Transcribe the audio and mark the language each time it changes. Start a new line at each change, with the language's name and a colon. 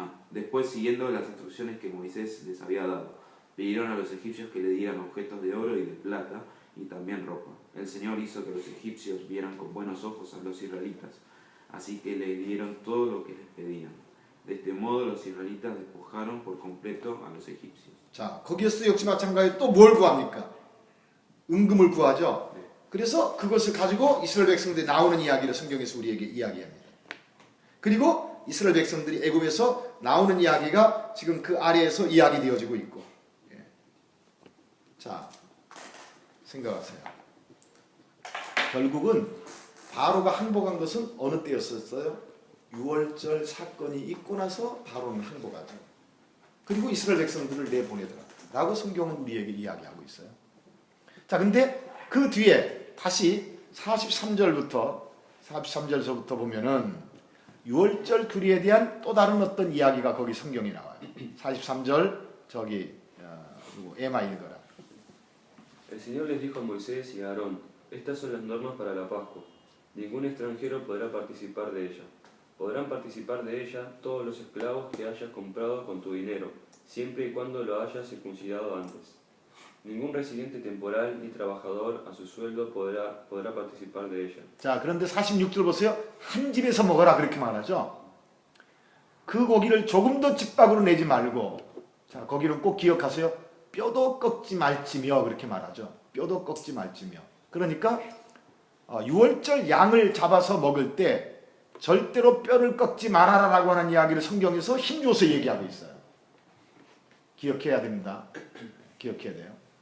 Spanish: Después, siguiendo las instrucciones que Moisés les había dado, pidieron a los egipcios que le dieran objetos de oro y de plata y también ropa. El Señor hizo que los egipcios vieran con buenos ojos a los israelitas, así que le dieron todo lo que les pedían. De este modo los israelitas despojaron por completo a los egipcios.
Korean: 자, 거기에서 역시 마찬가지로 또 뭘 구합니까? 은금을 구하죠. 네. 그래서 그것을 가지고 이스라엘 백성들이 나오는 이야기를 성경에서 우리에게 이야기합니다. 그리고 이스라엘 백성들이 애굽에서 나오는 이야기가 지금 그 아래에서 이야기되어지고 있고. 예. 자, 생각하세요. 결국은 바로가 항복한 것은 어느 때였었어요? 6월절 사건이 있고 나서 바로는 항복하죠. 그리고 이스라엘 백성들을 내보내더라 라고 성경은 우리에게 이야기하고 있어요. 자, 근데 그 뒤에 다시 43절서부터 보면은 6월절 규리에 대한 또 다른 어떤 이야기가 거기 성경에 나와요. 43절 저기 에마 읽어라.
Spanish: El Señor les dijo a Moisés y a Aarón, estas son las normas para la Pascua. Ningún extranjero podrá participar de ella. Podrán participar de ella todos los esclavos que hayas comprado con tu dinero, siempre y cuando lo hayas circuncidado antes. Ningún residente temporal ni trabajador a su sueldo podrá participar de ella.
Korean: 자, 그런데 46절 보세요. 한 집에서 먹어라 그렇게 말하죠. 그 고기를 조금 더 집 밖으로 내지 말고, 자, 거기는 꼭 기억하세요. 뼈도 꺾지 말지며 그렇게 말하죠. 뼈도 꺾지 말지며. 그러니까 6월절 양을 잡아서 먹을 때 절대로 뼈를 꺾지 말아라라고 하는 이야기를 성경에서 힘줘서 얘기하고 있어요. 기억해야 됩니다. 기억해야 돼요.